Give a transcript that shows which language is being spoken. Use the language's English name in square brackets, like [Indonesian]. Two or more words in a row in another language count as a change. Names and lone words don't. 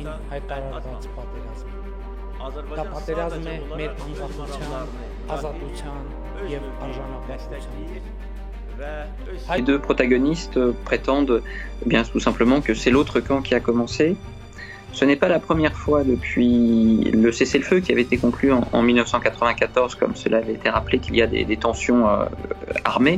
[Armenian] հայտարարված պատերազմ է։ Դա պատերազմ է մեր անկախության, ազատության և արժանապատվության։ [French] Les deux protagonistes prétendent bien tout simplement que c'est l'autre camp qui a commencé. Ce n'est pas la première fois depuis le cessez-le-feu qui avait été conclu en 1994, comme cela avait été rappelé, qu'il y a des tensions armées.